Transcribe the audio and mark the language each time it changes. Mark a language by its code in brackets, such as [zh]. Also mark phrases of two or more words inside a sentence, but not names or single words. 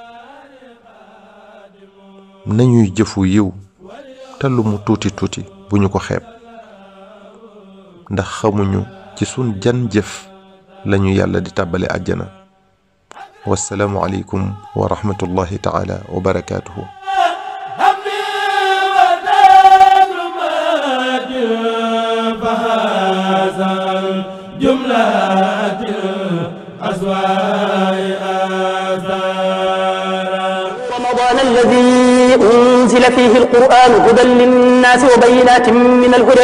[wo] nañuy jëfu yiw te lu mu tuuti tuuti bu ñu ko xeeb, ndax xamuñu ci sun jan jëf lañu yàlla di tàbbale àjjana. [ar] والسلام عليكم ورحمة الله تعالى وبركاته. رمضان الذي أنزل فيه القرآن هدى للناس وبينات من الهدى